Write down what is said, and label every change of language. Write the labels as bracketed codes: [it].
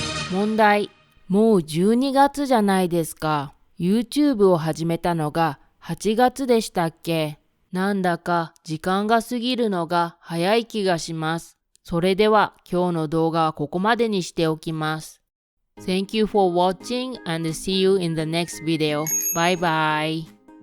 [ja] 問題。もう12月じゃないですか。YouTube を始めたのが8月でしたっけ？なんだか時間が過ぎるのが早い気がします。それでは今日の動画はここまでにしておきます。 [en] Thank you for watching and see you in the next video. Bye bye.